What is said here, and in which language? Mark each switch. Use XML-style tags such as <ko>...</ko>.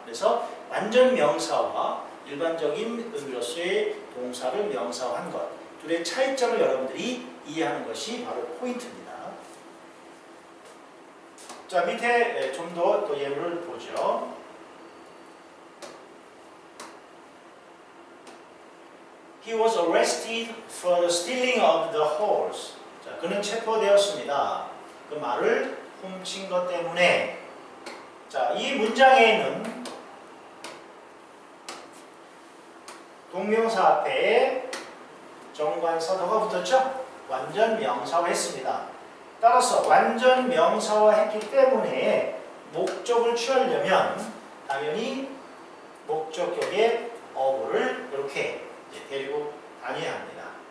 <ko>그래서 완전 명사와 일반적인 의미로서의 동사를 명사화한 것, 둘의 차이점을 여러분들이 이해하는 것이 바로 포인트입니다. 자, 밑에 좀 더 예문을 보죠.</ko> <en>He was arrested for the stealing of the horse.</en> <ko>자, 그는 체포되었습니다. 그 말을 훔친 것 때문에. 자, 이 문장에는 동명사 앞에 정관사 더가 붙었죠? 완전 명사화 했습니다. 따라서 완전 명사화 했기 때문에 목적을 취하려면 당연히 목적격의 어부를 이렇게 데리고 다녀야 합니다.</ko>